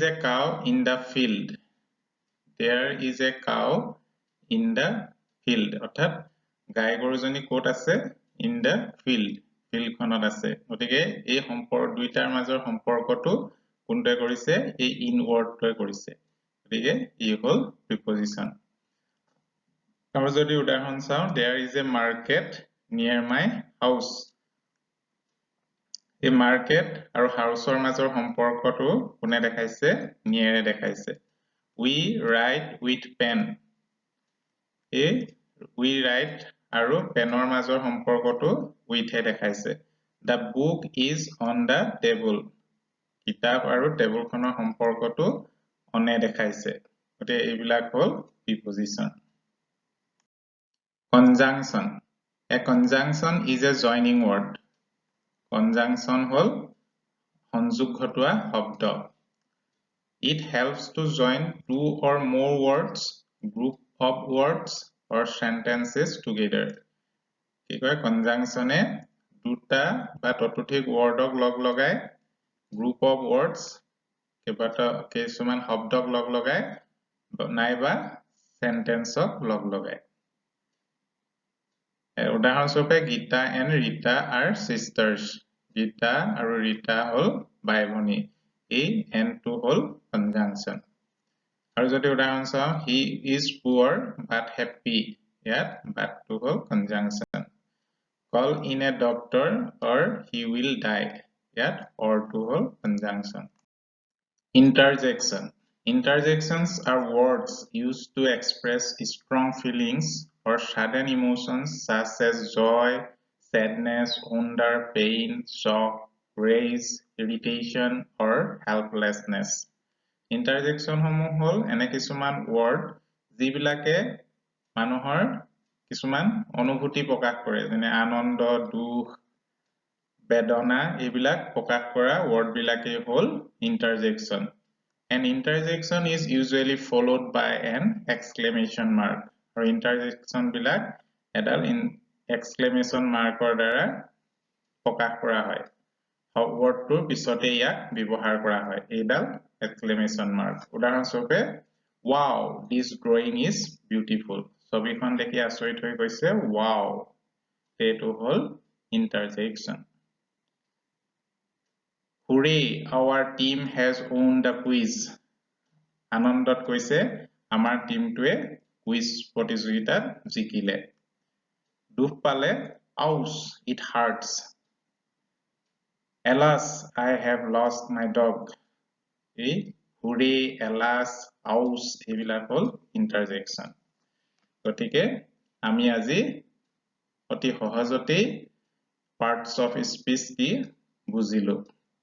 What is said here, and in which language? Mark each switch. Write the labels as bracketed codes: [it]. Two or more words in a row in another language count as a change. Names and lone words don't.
[en] a cow in the field There is a cow in the field [as] অৰ্থাৎ গাই গৰুজনী ক'ত আছে [en] in the field [as] field খনত আছে গতিকে এই সম্পৰ্ক দুইটাৰ মাজৰ সম্পৰ্কটো কোনটোৱে কৰিছে এই in wordটোৱে কৰিছে গতিকে ই হ'ল preposition আৰু যদি উদাহৰণ চাওঁ [en] there is a market near my house [as] এই market আৰু হাউসৰ মাজৰ সম্পৰ্কটো কোনে দেখাইছে near এ দেখাইছে we [en] write with pen [as] এই [en] we write [as] আৰু penৰ মাজৰ সম্পৰ্কটো with এ দেখাইছে [en] the book is on the table [as] কিতাপ আৰু টেবুলখনৰ সম্পৰ্কটো on এ দেখাইছে গতিকে এইবিলাক হ'ল preposition [en] Conjunction A conjunction is a joining word. Conjunction [as] হল সংযোগ ঘটোৱা শব্দ [en] It helps to join two or more words, group of words or sentences together. [as] কি কয় conjunction এ দুটা বা ততোধিক wordক লগ লগায় [en] group of words [as] কিছুমান শব্দক লগ লগায় নাইবা sentenceক লগ লগায় উদাহৰণস্বৰূপে [en] Gita and Rita are sisters. [as] Gita আৰু Rita হ'ল ভাই ভনী। এই and টো হ'ল conjunction। আৰু যদি উদাহৰণ চাওঁ [en] he is poor but happy। [as] ইয়াত but টো হ'ল conjunction। [en] call in a doctor or he will die. Yet or to whole conjunction. Interjection. Interjections are words used to express strong feelings or sudden emotions such as joy, sadness, wonder, pain, shock, rage, irritation, or helplessness. [as] Interjection সমূহ হল এনে কিছুমান word যিবিলাকে মানুহৰ কিছুমান অনুভূতি প্ৰকাশ কৰে যেনে আনন্দ, দুখ, বেদনা এইবিলাক প্ৰকাশ কৰা word বিলাকে হল interjection. [en] An interjection is usually followed by an exclamation mark. [as] আৰু interjection বিলাক এডাল [en] exclamation markৰ [as] দ্বাৰা প্ৰকাশ কৰা হয়। wordটোৰ পিছতে ইয়াক ব্যৱহাৰ কৰা হয় এইডাল [en] exclamation mark. উদাহৰণস্বৰূপে wow, this drawing is beautiful. [as] ছবিখন দেখি আচৰিত হৈ গৈছে wow. এইটো হল interjection. [en] Hooray, our team has won the quiz. [as] আনন্দত কৈছে আমাৰ টিমটোৱে কুইজ প্ৰতিযোগিতাত জিকিলে। দুখ পালে [en] ouch, it hurts. Alas, I have lost my dog. [as] এই hooray, alas, ouch এইবিলাক হল interjection. গতিকে আমি আজি অতি সহজতেই [en] parts of speech [as] কি বুজিলো।